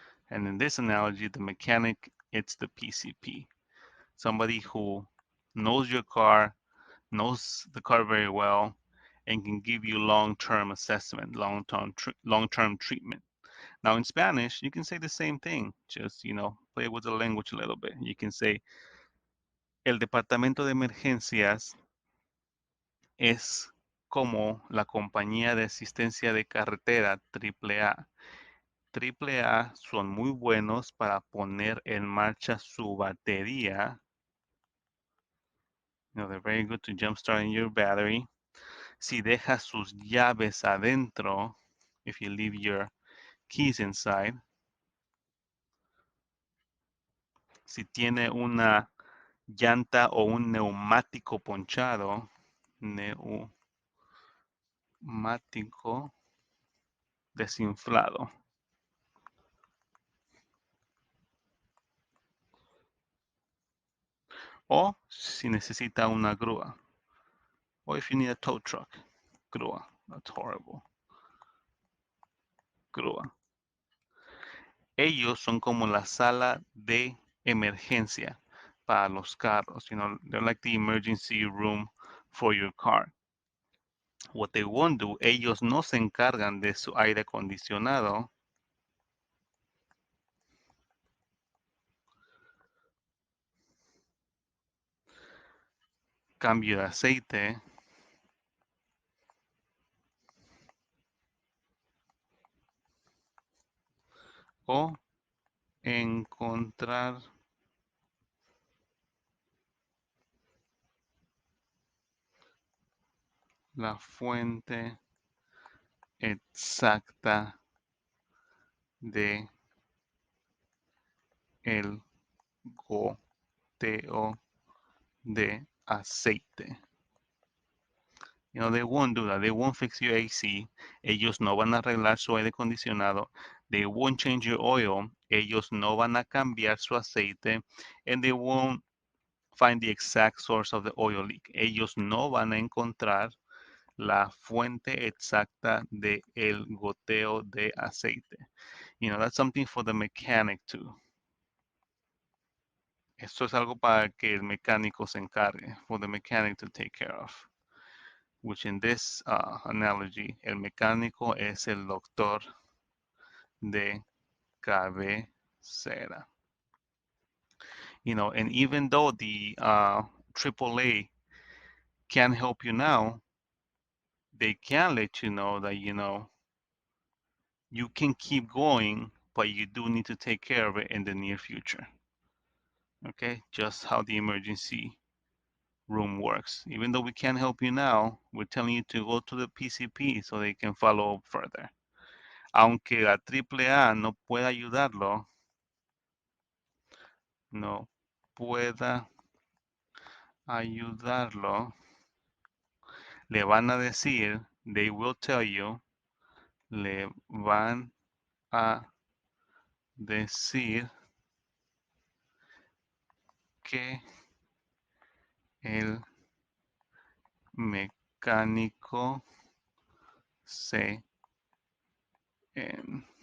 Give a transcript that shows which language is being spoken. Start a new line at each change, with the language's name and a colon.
English: And in this analogy, the mechanic, it's the PCP. Somebody who knows your car, knows the car very well, and can give you long-term assessment, long-term treatment. Now in Spanish, you can say the same thing, just, play with the language a little bit.
Spanish: You can say, el departamento de emergencias es como la compañía de asistencia de carretera AAA. AAA son muy buenos para poner en marcha su batería.
English: They're very good to jumpstart your battery.
Spanish: Si dejas sus llaves adentro,
English: if you leave your keys inside.
Spanish: Si tiene una llanta o un neumático ponchado, neumático desinflado. O si necesita una grúa.
English: Or if you need a tow truck. Grúa. That's horrible.
Spanish: Grúa. Ellos son como la sala de emergencia para los carros.
English: They're like the emergency room for your car. What they won't do,
Spanish: ellos no se encargan de su aire acondicionado. Cambio de aceite. O encontrar la fuente exacta de el goteo de aceite.
English: They won't do that. They won't fix your AC.
Spanish: Ellos no van a arreglar su aire acondicionado.
English: They won't change your oil.
Spanish: Ellos no van a cambiar su aceite.
English: And they won't find the exact source of the oil leak.
Spanish: Ellos no van a encontrar la fuente exacta de el goteo de aceite.
English: That's something for the mechanic too.
Spanish: Esto es algo para que el mecánico se encargue,
English: for the mechanic to take care of. which in this analogy,
Spanish: el mecánico es el doctor de cabecera.
English: And even though the AAA can help you now, they can let you know that, you can keep going, but you do need to take care of it in the near future. Okay, just how the emergency room works. Even though we can't help you now, we're telling you to go to the PCP so they can follow up further.
Spanish: Aunque la AAA no pueda ayudarlo, no pueda ayudarlo, le van a decir,
English: they will tell you,
Spanish: le van a decir que el mecánico se encargue.